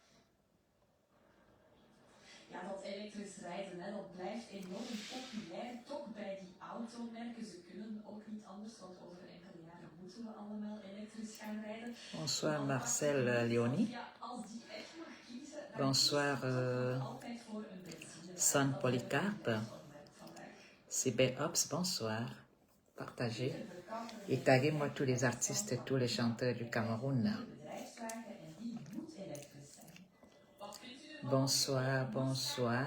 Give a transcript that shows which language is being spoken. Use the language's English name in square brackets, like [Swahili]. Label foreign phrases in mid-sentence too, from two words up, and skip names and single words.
[Dutch] Ja, dat elektrisch rijden, dat blijft enorm populair, toch bij die automerken. Ze kunnen ook niet anders, want over enkele jaren moeten we allemaal elektrisch gaan rijden. [French] Bonsoir Marcel Léonie. [Dutch] Ja, als die echt mag kiezen, [French] Bonsoir San Polycarpe. CB Ops, bonsoir. Partagez et taguez-moi tous les artistes et tous les chanteurs du Cameroun. Bonsoir, bonsoir.